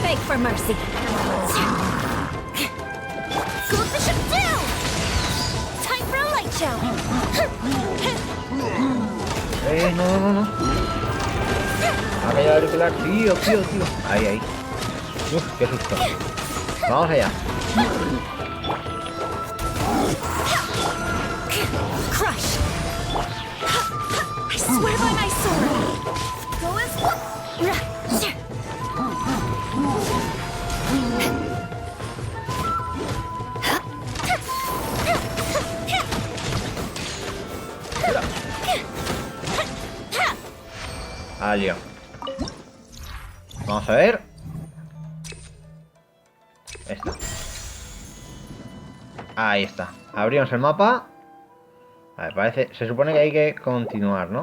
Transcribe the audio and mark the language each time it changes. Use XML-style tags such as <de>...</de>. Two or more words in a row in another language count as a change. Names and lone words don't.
<en>for mercy. Goldfish and down! Time for a light show! No.</en> <es>Ha caído el auricular, tío. Ahí. Uf, qué susto. Vamos allá.</es> <en>Crush. I swear by my sword. Go as Alio.</en> <es>Vamos a ver. Esta. Ahí está. Abrimos el mapa. A ver, parece... Se supone que hay que continuar, ¿no?</es>